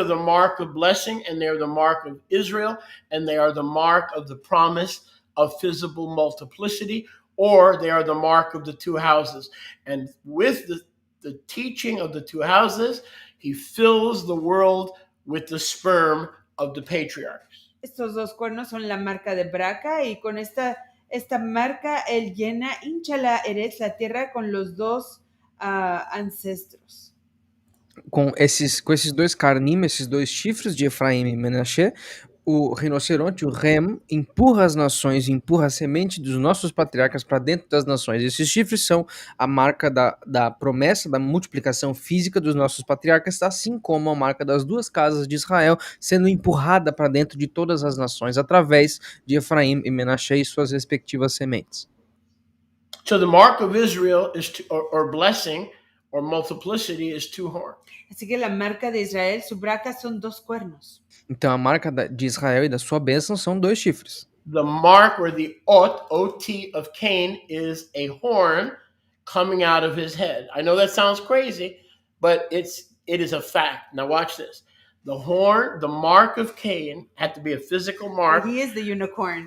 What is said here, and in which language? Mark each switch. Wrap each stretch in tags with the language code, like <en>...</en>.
<en>are the mark of blessing, and they are the mark of Israel, and they are the mark of the promise of visible multiplicity, or they are the mark of the two houses. And with the teaching of the two houses, he fills the world with the sperm of the patriarchs.</en> <es>Estos dos cuernos son la marca de braca y con esta marca él hincha la Eretz, la tierra, con los dos ancestros.</es> <pt>Com esses dois carnim, esses dois chifres de Efraim e Menashe, o rinoceronte, o Rem, empurra as nações, empurra a semente dos nossos patriarcas para dentro das nações. Esses chifres são a marca da promessa, da multiplicação física dos nossos patriarcas, assim como a marca das duas casas de Israel sendo empurrada para dentro de todas as nações, através de Efraim e Menashe e suas respectivas sementes.</pt> <en>So the mark of Israel is or blessing or multiplicity is two horns.</en> <es>Así que la marca de Israel, su braca, son dos cuernos.</es> <pt>Então a marca de Israel e da sua bênção são dois chifres.</pt> <en>The mark or the ot of Cain is a horn coming out of his head. I know that sounds crazy, but it is a fact. Now watch this. The mark of Cain had to be a physical mark. He is the unicorn.</en>